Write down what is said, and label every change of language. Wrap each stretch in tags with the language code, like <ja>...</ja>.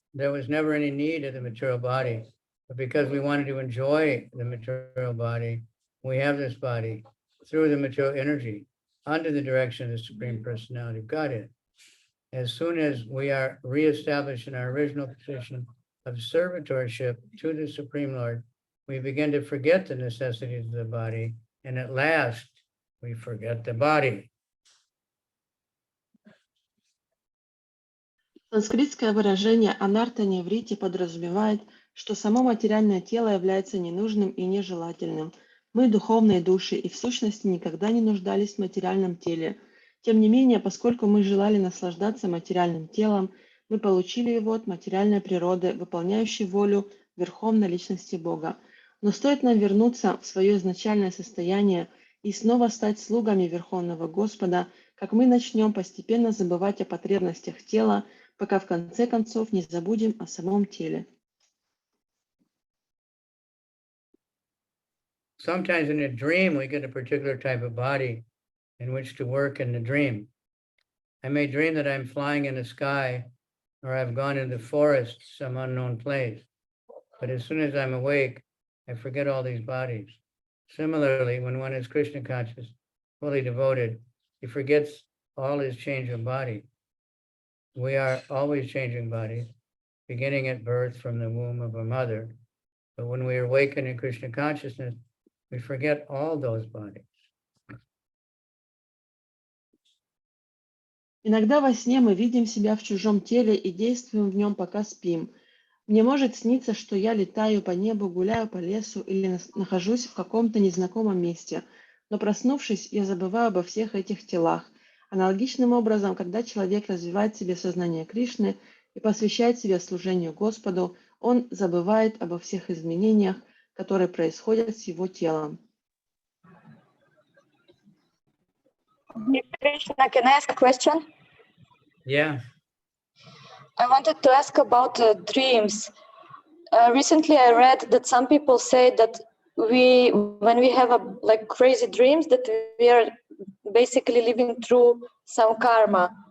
<en>There was never any need of the material body, but because we wanted to enjoy the material body, we have this body through the material energy under the direction of the Supreme Personality of Godhead. As soon as we are reestablished in our original position of servitorship to the Supreme Lord, we begin to forget the necessities of the body, and at last we forget the body.</en> <ru>Санскритское выражение «анарта неврити» подразумевает, что само материальное тело является ненужным и нежелательным. Мы духовные души и в сущности никогда не нуждались в материальном теле. Тем не менее, поскольку мы желали наслаждаться материальным телом, мы получили его от материальной природы, выполняющей волю Верховной Личности Бога. Но стоит нам вернуться в свое изначальное состояние и снова стать слугами Верховного Господа, как мы начнем постепенно забывать о потребностях тела, пока в конце концов не забудем о самом теле.</ru> <en>Sometimes in a dream, we get a particular type of body in which to work in the dream. I may dream that I'm flying in the sky or I've gone into the forest, some unknown place. But as soon as I'm awake, I forget all these bodies. Similarly, when one is Krishna conscious, fully devoted, he forgets all his change of body. We are always changing bodies, beginning at birth from the womb of a mother. But when we awaken in Krishna consciousness, we forget all those bodies.</en> <ru>Иногда во сне мы видим себя в чужом теле и действуем в нем, пока спим. Мне может сниться, что я летаю по небу, гуляю по лесу или нахожусь в каком-то незнакомом месте, но проснувшись, я забываю обо всех этих телах. Аналогичным образом, когда человек развивает в себе сознание Кришны и посвящает себя служению Господу, он забывает обо всех изменениях, которые происходят с его телом.</ru> <en>Krishna, can I ask a question? Yeah. I wanted to ask about dreams. Recently, I read that some people say that when we have like crazy dreams, that we are basically living through some karma.</en>